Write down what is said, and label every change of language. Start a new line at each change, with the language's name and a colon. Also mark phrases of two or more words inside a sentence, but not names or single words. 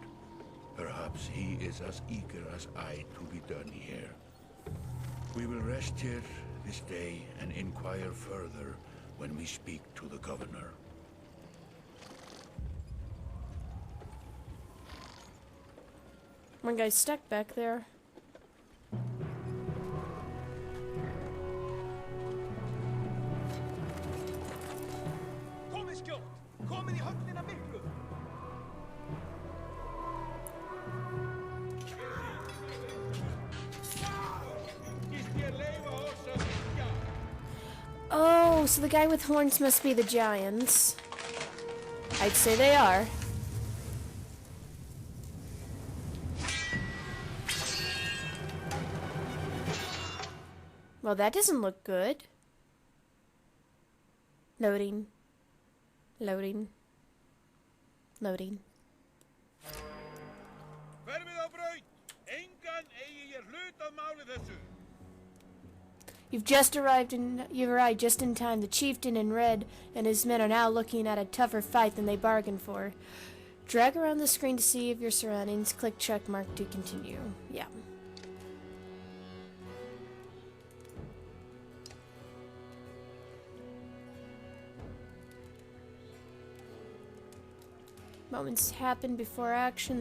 English: Perhaps he is as eager as I to be done here. We will rest here this day and inquire further when we speak to the governor. One guy's stuck back there.
Icelandic: Komin í höfnina miklu.
English: Oh, so the guy with horns must be the giants. I'd say they are. Well, that doesn't look good. Loading. Loading. Loading.
Icelandic: Hverfið á braut. Engan eigi ég hlut að máli þessu.
English: You've arrived just in time. The chieftain in red and his men are now looking at a tougher fight than they bargained for. Drag around the screen to see your surroundings. Click check mark to continue. Yeah. Moments happen before action.